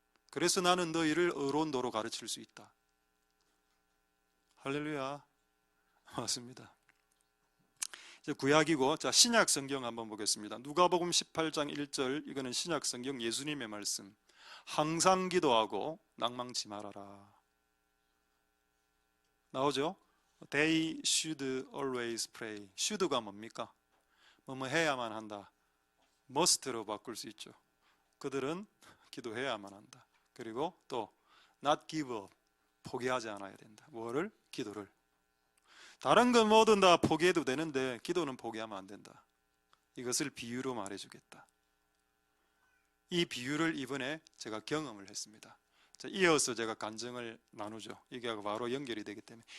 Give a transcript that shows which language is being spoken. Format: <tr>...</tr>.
<ko>그래서 나는 너희를 의로운 도로 가르칠 수 있다. 할렐루야. 맞습니다. 이제 구약이고, 자, 신약 성경 한번 보겠습니다. 누가복음 18장 1절, 이거는 신약 성경 예수님의 말씀. 항상 기도하고 낭망치 말아라. 나오죠?</ko> <en>They should always pray.</en> <ko>should가 뭡니까? 뭐뭐 해야만 한다. must로 바꿀 수 있죠. 그들은 기도해야만 한다. 그리고 또</ko> <en>not give up.</en> <ko>포기하지 않아야 된다. 뭐를? 기도를. 다른 건 뭐든 다 포기해도 되는데 기도는 포기하면 안 된다. 이것을 비유로 말해주겠다. 이 비유를 이번에 제가 경험을 했습니다. 자, 이어서 제가 간증을 나누죠. 이게 바로 연결이 되기 때문에.</ko>